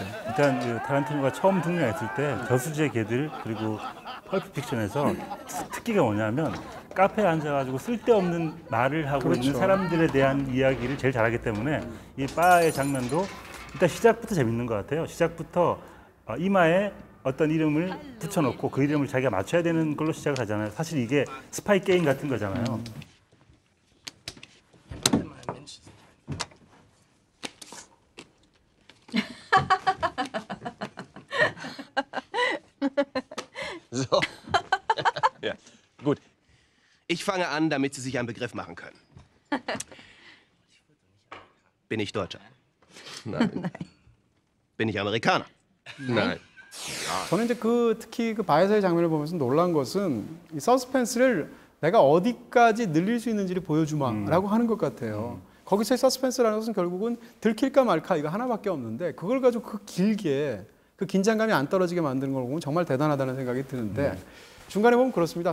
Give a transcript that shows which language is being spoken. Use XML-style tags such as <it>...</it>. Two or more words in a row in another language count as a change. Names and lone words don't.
<ko>일단 그 타란티노가 처음 등장했을 때 저수지의 개들 그리고 펄프 픽션에서 특기가 뭐냐면 카페에 앉아가지고 쓸데없는 말을 하고 그렇죠. 있는 사람들에 대한 이야기를 제일 잘하기 때문에 이 바의 장면도 일단 시작부터 재밌는 것 같아요. 시작부터 이마에 어떤 이름을 붙여놓고 그 이름을 자기가 맞춰야 되는 걸로 시작을 하잖아요. 사실 이게 스파이 게임 같은 거잖아요.</ko> <de>So. Ja, gut. Ich fange an, damit Sie sich einen Begriff machen können. Bin ich Deutscher? Nein. Bin ich Amerikaner? Nein.</de> <ko>저는 이제 특히 그 바에서의 장면을 보면서 놀란 것은 이 서스펜스를 내가 어디까지 늘릴 수 있는지를 보여주마라고 하는 것 같아요. 거기서의 서스펜스라는 것은 결국은 들킬까 말까 이거 하나밖에 없는데 그걸 가지고 그 길게 그 긴장감이 안 떨어지게 만드는 걸 보면 정말 대단하다는 생각이 드는데 중간에 보면 그렇습니다.</ko>